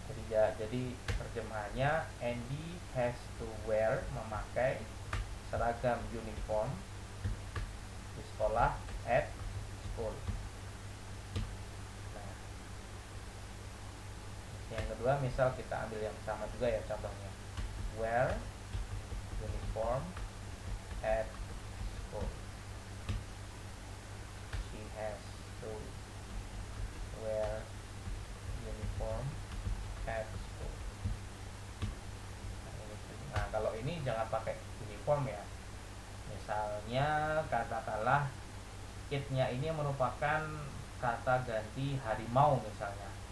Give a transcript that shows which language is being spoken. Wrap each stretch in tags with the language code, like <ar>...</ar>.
<id>Jadi terjemahannya</id> <en>Andy has to wear,</en> <id>memakai seragam uniform di sekolah,</id> <en>at school.</en> <id>Nah, yang kedua misal kita ambil yang sama juga ya, contohnya</id> <en>wear uniform at school. She has to wear uniform at school.</en> <id>Nah, kalau ini jangan pakai uniform ya. Misalnya katakanlah it-nya ini merupakan kata ganti harimau misalnya.</id>